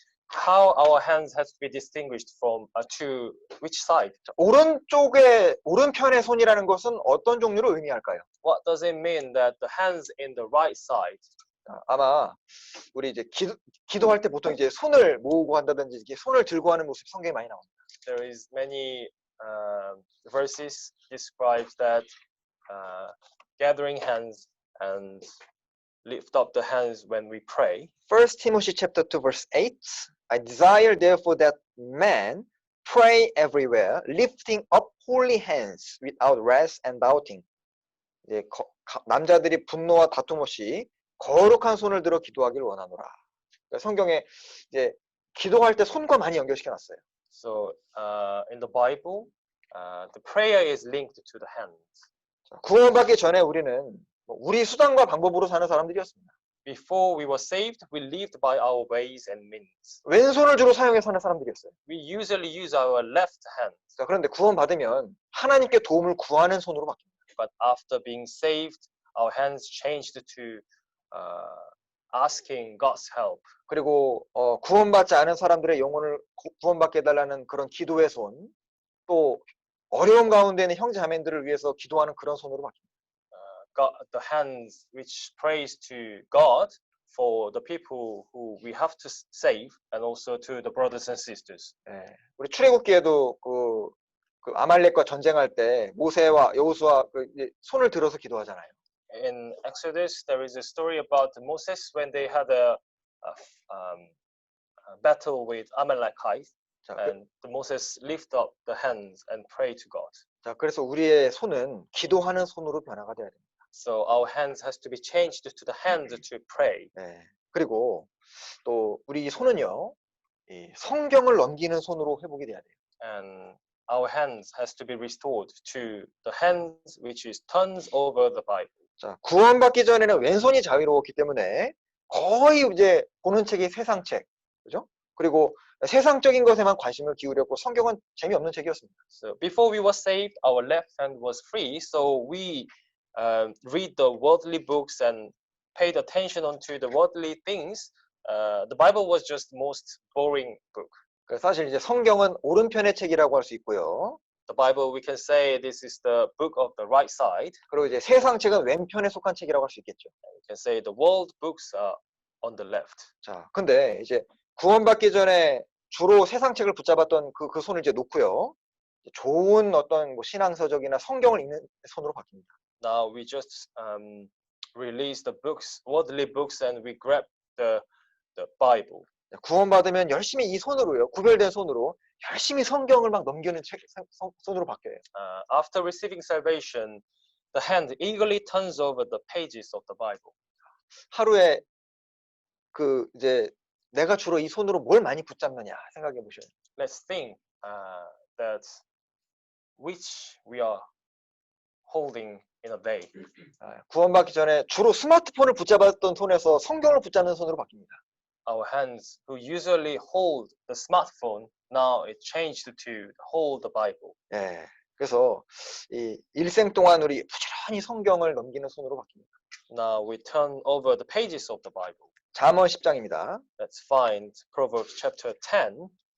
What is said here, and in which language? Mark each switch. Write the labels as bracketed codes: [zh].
[en] How our hands has to be distinguished from to which side? [ko] 오른편의 손이라는 것은 어떤 종류로 의미할까요? [en] What does it mean that the hands in the right side? [ko] 아마 우리 이제 기도할 때 보통 이제 손을 모으고 한다든지 이렇게 손을 들고 하는 모습 성경에 많이 나옵니다. [en] There is many verses describes that gathering hands and lift up the hands when we pray. 1 Timothy chapter 2 verse 8. I desire therefore that men pray everywhere, lifting up holy hands without rest and doubting. [ko] 이제 남자들이 분노와 다툼 없이 거룩한 손을 들어 기도하기를 원하노라. 그러니까 성경에 이제 기도할 때 손과 많이 연결시켜 놨어요. [en] So in the Bible, the prayer is linked to the hands. [ko] 구원받기 전에 우리는 우리 수단과 방법으로 사는 사람들이었습니다. [en] Before we were saved, we lived by our ways and means. [ko] 왼손을 주로 사용해 사는 사람들이었어요. [en] We usually use our left hand. [ko] 그런데 구원받으면 하나님께 도움을 구하는 손으로 바뀝니다. [en] But after being saved, our hands changed to asking God's help. [ko] 그리고 구원받지 않은 사람들의 영혼을 구원받게 해달라는 그런 기도의 손, 또 어려움 가운데 있는 형제 자매들을 위해서 기도하는 그런 손으로 바뀝니다. [en] The hands which prays to God for the people who we have to save, and also to the brothers and sisters. [ko] 우리 출애굽기에도 그 아말렉과 전쟁할 때 모세와 여호수아 손을 들어서 기도하잖아요. [en] In Exodus, there is a story about Moses when they had a battle with Amalekites, and Moses lift up the hands and pray to God. [ko] 자, 그래서 우리의 손은 기도하는 손으로 변화가 돼야 됩니다. [en] So our hands has to be changed to the hands to pray. [ko] 그리고 또 우리 손은요, 이 성경을 넘기는 손으로 회복이 돼야 돼요. [en] And our hands has to be restored to the hands which is turns over the Bible. [ko] 자, 구원받기 전에는 왼손이 자유로웠기 때문에 거의 이제 보는 책이 세상 책, 그죠? 그리고 세상적인 것에만 관심을 기울였고 성경은 재미없는 책이었습니다. [en] So before we were saved, our left hand was free, so we read the worldly books and paid attention onto the worldly things. The Bible was just the most boring book. [ko] 사실 이제 성경은 오른편의 책이라고 할 수 있고요. [en] The Bible, we can say this is the book of the right side. [ko] 그리고 이제 세상 책은 왼편에 속한 책이라고 할 수 있겠죠. [en] We can say the world books are on the left. [ko] 자, 근데 이제 구원받기 전에 주로 세상 책을 붙잡았던 그 손을 이제 놓고요. 좋은 어떤 뭐 신앙서적이나 성경을 읽는 손으로 바뀝니다. [en] Now we just release the books, worldly books, and we grab the Bible. [ko] 구원받으면 열심히 이 손으로요, 구별된 손으로 열심히 성경을 막 넘기는 손으로 바뀌어요. [en] After receiving salvation, the hand eagerly turns over the pages of the Bible. [ko] 하루에 이제 내가 주로 이 손으로 뭘 많이 붙잡느냐 생각해 보셔요. [en] Let's think that which we are holding in a day. [ko] 구원받기 전에 주로 스마트폰을 붙잡았던 손에서 성경을 붙잡는 손으로 바뀝니다. [en] Our hands who usually hold the smartphone Now it changed to hold the Bible. [ko] 예. 그래서 이 일생 동안 우리 부지런히 성경을 넘기는 손으로 바뀝니다. [en] Now we turn over the pages of the Bible. [ko] 잠언 10장입니다. [en] Let's find Proverbs chapter 10.